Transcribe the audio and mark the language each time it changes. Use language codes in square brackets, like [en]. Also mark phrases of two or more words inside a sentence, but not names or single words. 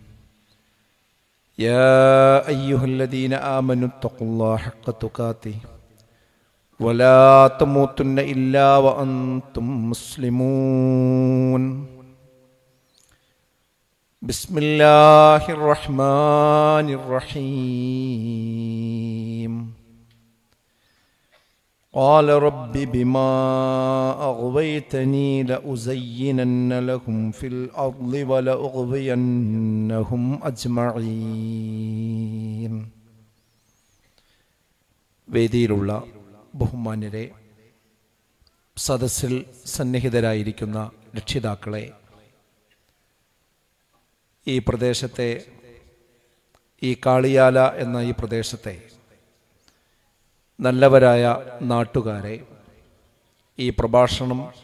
[ar] يا أيها الذين آمنوا اتقوا الله حق تقاته ولا تموتن إلا وأنتم مسلمون. بسم الله الرحمن الرحيم. قال رب بما أغويتني لأزينن لهم في الأرض ولأغوينهم أجمعين. [ml] വേദിയിലുള്ള ബഹുമാന്യരെ, സദസ്സിൽ സന്നിഹിതരായിരിക്കുന്ന രക്ഷിതാക്കളെ, ഈ പ്രദേശത്തെ, ഈ കാളിയാല എന്ന ഈ പ്രദേശത്തെ നല്ലവരായ നാട്ടുകാരെ, ഈ പ്രഭാഷണം